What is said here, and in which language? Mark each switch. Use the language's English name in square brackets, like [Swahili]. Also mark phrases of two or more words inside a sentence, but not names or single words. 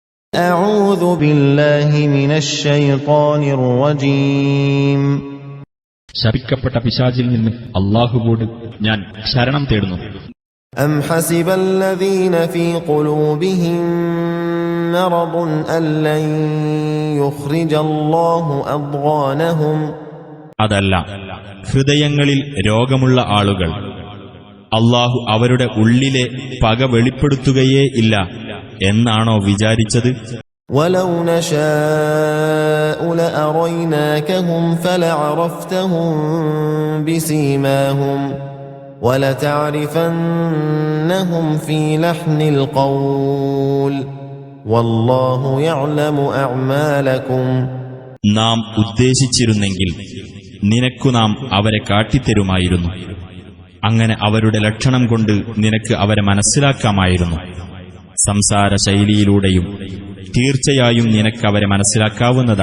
[Arabic] أعوذ بالله من الشيطان الرجيم [Malayalam] ശപിക്കപ്പെട്ട പിശാചിൽ നിന്ന് അല്ലാഹുവോട് ഞാൻ ശരണം തേടുന്നു. [Arabic] أم حسب الذين في قلوبهم مرض أن لن يخرج الله أضغانهم [Malayalam] അതല്ല, ഹൃദയങ്ങളിൽ രോഗമുള്ള ആളുകൾ അല്ലാഹു അവരുടെ ഉള്ളിലെ പക വെളിപ്പെടുത്തുകയേ ഇല്ല എന്നാണോ വിചാരിച്ചത്? [Arabic] ولو نشاء لأريناكهم فلعرفتهم بسيماهم ولتعرفنهم في لحن القول والله يعلم أعمالكم [Malayalam] നാം ഉദ്ദേശിച്ചിരുന്നെങ്കിൽ നിനക്കു നാം അവരെ കാട്ടിത്തരുമായിരുന്നു. അങ്ങനെ അവരുടെ ലക്ഷണം കൊണ്ട് നിനക്ക് അവരെ മനസ്സിലാക്കാമായിരുന്നു. സംസാര ശൈലിയിലൂടെയും തീർച്ചയായും നിനക്കവരെ മനസ്സിലാക്കാവുന്നതാണ്.